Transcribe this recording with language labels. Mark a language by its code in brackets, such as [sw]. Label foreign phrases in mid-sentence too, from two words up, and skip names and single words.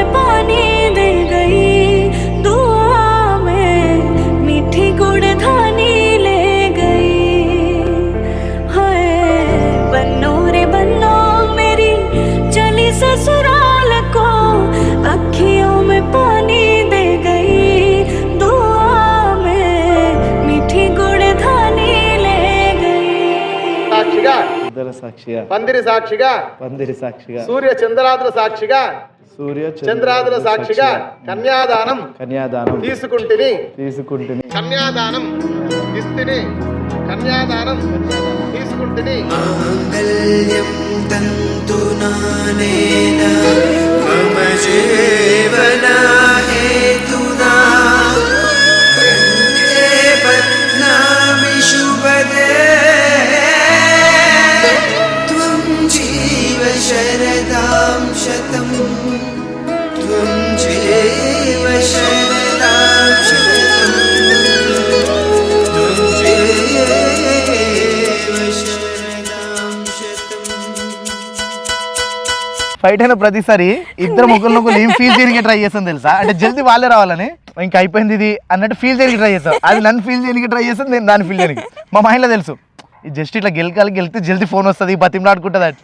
[hi] पानी दे गई दुआ में मीठी गुड़धानी ले गई हाय बन्नो रे बन्नो मेरी चली ससुराल को अखियों में पानी दे गई दुआ में मीठी गुड़धानी ले गई [te] సాక్షిగా ఇద్దరు సాక్షిగా పందిరి సాక్షిగా పందిరి సాక్షిగా సూర్య చంద్రాదుల సాక్షిగా సూర్య చంద్రాదుల సాక్షిగా కన్యాదానం కన్యాదానం తీసుకుంటుని తీసుకుంటుని కన్యాదానం ఇస్తుని కన్యాదానం తీసుకుంటుని [sa] माङ्गल्यं तन्तुनानेन मम जीवना हेतुना कण्ठे बध्नामि शुभदे त्वं जीव शरदां शतं त्वं जीव शरदां शतं त्वं जीव शरदां शतम् [te] ఫైట్ అయిన ప్రతిసారి ఇద్దరు ముగ్గురు ఏం ఫీల్ చేయడానికి ట్రై చేస్తాను తెలుసా, అంటే జల్దీ వాళ్ళే రావాలని ఇంకా అయిపోయింది ఇది అన్నట్టు ఫీల్ చేయడానికి ట్రై చేస్తాను. అది నన్ను ఫీల్ చేయడానికి ట్రై చేస్తాను, నేను దాన్ని ఫీల్ చేయడానికి. మా మైండ్లో తెలుసు ఇది జస్ట్ ఇట్లా గెలితే జల్దీ ఫోన్ వస్తుంది బతిమలాడుకుంటుంది అట్లా.